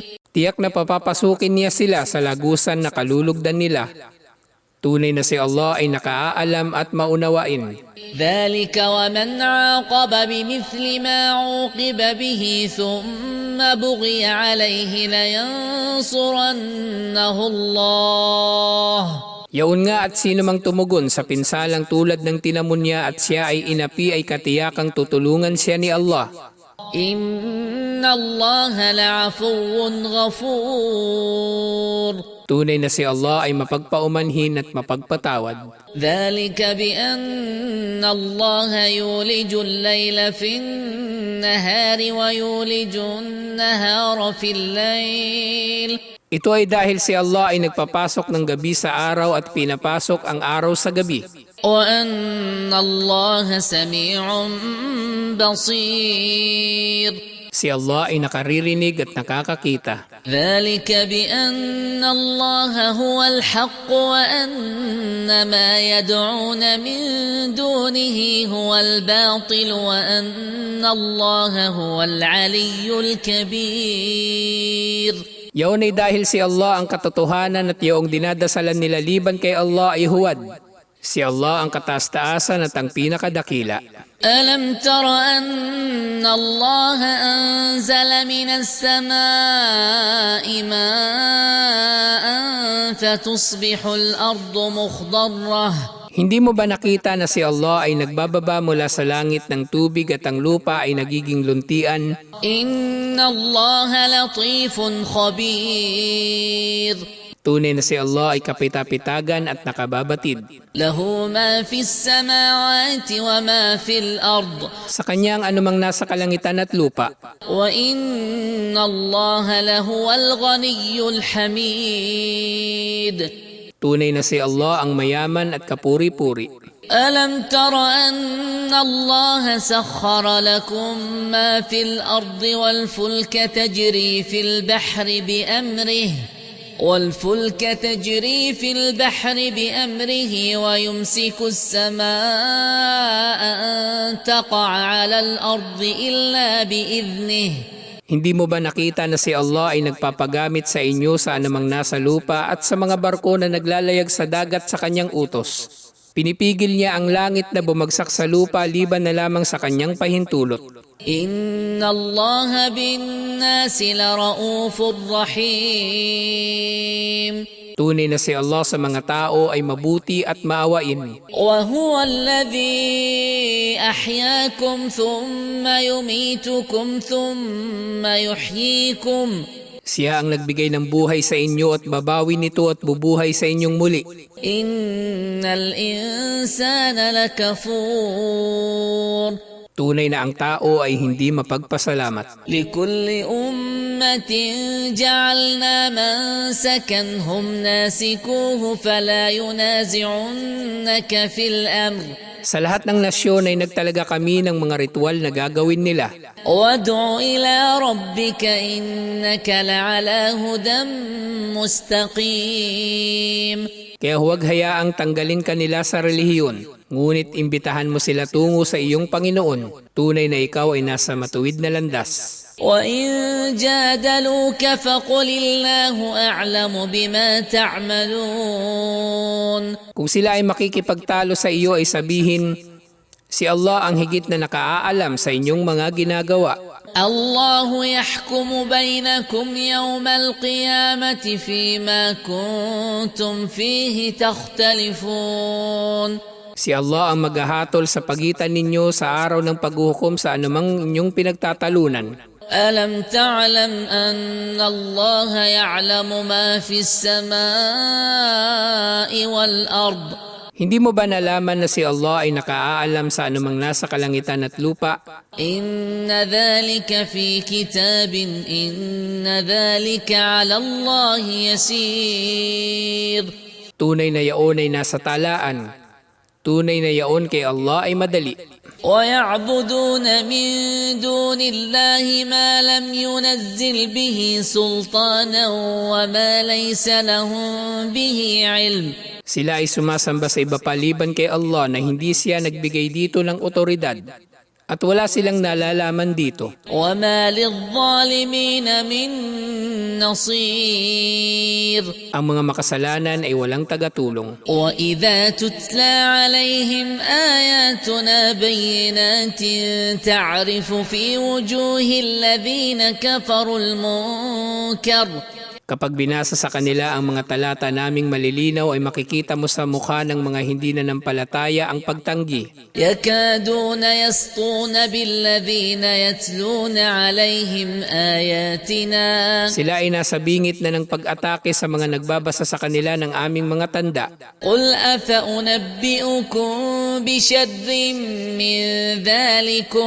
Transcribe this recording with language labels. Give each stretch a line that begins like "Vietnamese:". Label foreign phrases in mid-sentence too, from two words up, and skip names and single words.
Filipino: Tiyak na papapasukin niya sila sa lagusan na kalulugdan nila. Tunay na si Allah ay nakaaalam at maunawain.
Arabic: ذلك ومن عاقب بمثل ما عوقب به ثم بغي عليه لينصرنه الله.
Filipino: Yaon nga at sino mang tumugon sa pinsalang tulad ng tinamon niya at siya ay inapi ay katiyakang tutulungan siya ni Allah.
Arabic: إن الله لعفو غفور.
Filipino: Tunay na si Allah ay mapagpaumanhin at mapagpatawad.
Arabic: ذلك بأن الله يولج الليل في النهار ويولج النهار في الليل.
Filipino: Ito ay dahil si Allah ay nagpapasok ng gabi sa araw at pinapasok ang araw sa gabi.
Arabic: وأن الله سميع بصير.
Filipino: Si Allah ay nakaririnig at nakakakita.
Arabic: ذلك بأن الله هو الحق وأن ما يدعون من دونه هو الباطل وأن الله هو العلي الكبير.
Filipino: Yaon ay dahil si Allah ang katotohanan at yaong dinadasalan nila liban kay Allah ay huwad. Si Allah ang kataas-taasan at ang pinakadakila.
Arabic: ألم تر أن الله أنزل من السماء ماء فتصبح الأرض مخضرة.
Filipino: Hindi mo ba nakita na si Allah ay nagbababa mula sa langit ng tubig at ang lupa ay nagiging luntian?
Arabic: إن الله لطيف خبير.
Filipino: Tunay na si Allah ay kapitapitagan at nakababatid.
Arabic: له ما في السماوات وما في الأرض
Filipino: Sa kanya ang anumang nasa kalangitan at lupa.
Arabic: وإن الله لهو الغني الحميد.
Filipino: Tunay na si Allah ang mayaman at kapuri-puri.
Arabic: ألم تر أن الله سخر لكم ما في الأرض والفلك تجري في البحر بأمره ويمسك السماء أن تقع على الأرض إلا بإذنه.
Filipino: Hindi mo ba nakita na si Allah ay nagpapagamit sa inyo sa anumang nasa lupa at sa mga barko na naglalayag sa dagat sa kanyang utos? Pinipigil niya ang langit na bumagsak sa lupa liban na lamang sa kanyang pahintulot.
Arabic: إن الله بالناس لرؤوف رحيم.
Filipino: Tunay na si Allah sa mga tao ay mabuti at maawain.
Arabic: وهو الذي أحياكم ثم يميتكم ثم يحييكم.
Filipino: Siya ang nagbigay ng buhay sa inyo at babawi nito at bubuhay sa inyong muli.
Arabic: إن الإنسان لكفور.
Filipino: Tunay na ang tao ay hindi mapagpasalamat.
Arabic: لكل أمة جعلنا منسكا هم ناسكوه فلا ينازعنك في الأمر.
Filipino: Sa lahat ng nasyon ay nagtalaga kami ng mga ritual na gagawin nila.
Arabic: وادع إلى ربك إنك لعلى هدى مستقيم.
Filipino: Kaya huwag hayaang tanggalin ka nila sa relihiyon. Ngunit imbitahan mo sila tungo sa iyong Panginoon. Tunay na ikaw ay nasa matuwid na landas.
Arabic: وإن جادلوك فقل الله أعلم بما تعملون.
Filipino: Kung sila ay makikipagtalo sa iyo ay sabihin, si Allah ang higit na nakaalam sa inyong mga ginagawa.
Arabic: الله يحكم بينكم يوم القيامة فيما كنتم فيه تختلفون.
Filipino: Si Allah ang maghahatol sa pagitan ninyo sa araw ng paghuhukom sa anumang inyong pinagtatalunan.
Arabic: ألم تعلم أن الله يعلم ما في السماء والأرض.
Filipino: Hindi mo ba nalaman na si Allah ay nakaaalam sa anumang nasa kalangitan at lupa?
Arabic: إن ذلك في كتاب إن ذلك على الله يسير.
Filipino: Tunay na yaon ay nasa talaan. Tunay na yaon kay Allah ay madali.
Arabic: ويعبدون من دون الله ما لم ينزل به سلطانا وما ليس لهم به علم.
Filipino: Sila ay sumasamba sa iba paliban kay Allah na hindi siya nagbigay dito ng otoridad at wala silang nalalaman dito.
Arabic: وما للظالمين من نصير.
Filipino: Ang mga makasalanan ay walang tagatulong.
Arabic: وإذا تتلى عليهم آياتنا بينات تعرف في وجوه الذين كفروا المنكر.
Filipino: Kapag binasa sa kanila ang mga talata naming malilinaw ay makikita mo sa mukha ng mga hindi nanampalataya ang pagtanggi.
Arabic: يكادون يسطون بالذين يتلون عليهم آياتنا.
Filipino: Sila ay nasa bingit na ng pag-atake sa mga nagbabasa sa kanila ng aming mga tanda.
Arabic: قل أفأنبئكم بشر من ذلكم.